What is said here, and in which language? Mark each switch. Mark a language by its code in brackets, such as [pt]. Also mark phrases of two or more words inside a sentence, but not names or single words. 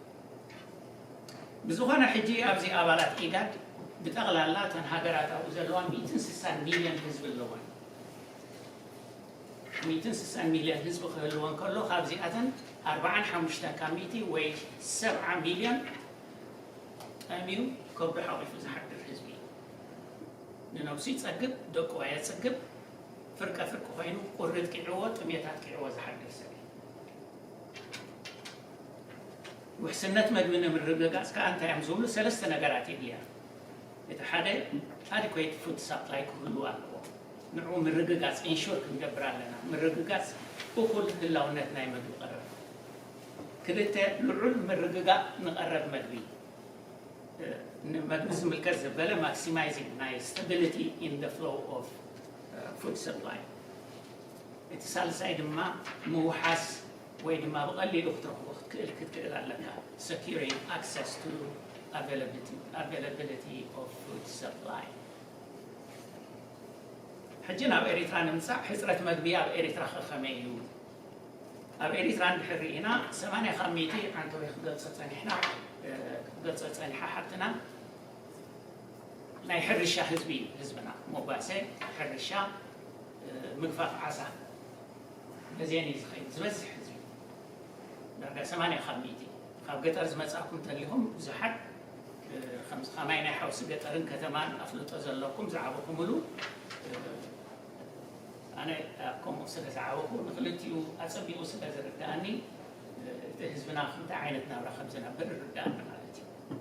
[ti] ብዝኾነ ሕጂ ኣብዚ ኣባላት ኢጋድ ብጠቕላላ እተን ሃገራት ኣብኡ ዘለዋ 160 ሚልዮን ህዝቢ ኣለወን 160 ሚልዮን ህዝቢ ክህልወን ከሎ ካብዚኣተን 45 ካብ ሚእቲ ወይ 70 ሚልዮን ጠሚዩ ከብዱ ሓቂፉ ዝሓድር ህዝቢ ንነብሱ ይፀግብ ደቁ የፀግብ ፍርቀ ኮይኑ ቁርድ ቂዕዎ ጥሜታት ቂዕዎ ዝሓድር ሰብ ውሕስነት ምግቢ ንምርግጋፅ ከዓ እንታይ እዮም ዝብሉ ሰለስተ ነገራት የድልያ እቲ ሓደ [en] adequate food supply [ti] ክህሉ ኣለዎ ንዑ ምርግጋፅ ኢንሹር ክንገብር ኣለና ምርግጋፅ እኩል ህላውነት ናይ ምግቢ ቀረብ ክልተ ልዑል ምርግጋፅ ንቐረብ ምግቢ ምግቢ ዝምልከት ዘበለ maximizing ናይ [en] stability in the flow of food supply [ti] እቲ ሳልሳይ ድማ ምውሓስ ወይ ድማ ብቐሊሉ ክትረኽቦ ክትክእል ኣለካ [en] securing access to availability of food supply [ti] ሕጂ ናብ ኤሪትራ ንምፃእ ሕፅረት ምግቢ ኣብ ኤሪትራ ከመይ እዩ ኣብ ኤሪትራ እንድሕር ኢና 80 ካብ ሚእቲ ዓንተወይ ክገልፆ ፀኒሓ ሓፍትና ናይ ሕርሻ ህዝቢ እዩ ህዝብና ሞባሴ ሕርሻ ምግፋፍ ዓሳ በዚአን እዩ ዝኸይድ ዝበዝሕ ህዝቢ ዳርጋ 80 ካብ ሚእቲ ካብ ገጠር ዝመፃኩም ተሊኹም ብዙሓት ከማይ ናይ ሓውሲ ገጠርን ከተማን ኣፍልጦ ዘለኩም ዝዓበኩምሉ ኣነ ከምኡ ስለ ዝዓበኩ ንክልቲኡ ኣፀቢቑ ስለ ዝርዳእኒ እቲ ህዝብና ክንታይ ዓይነት ናብራ ከም ዝነብር ይርዳእኒ ማለት እዩ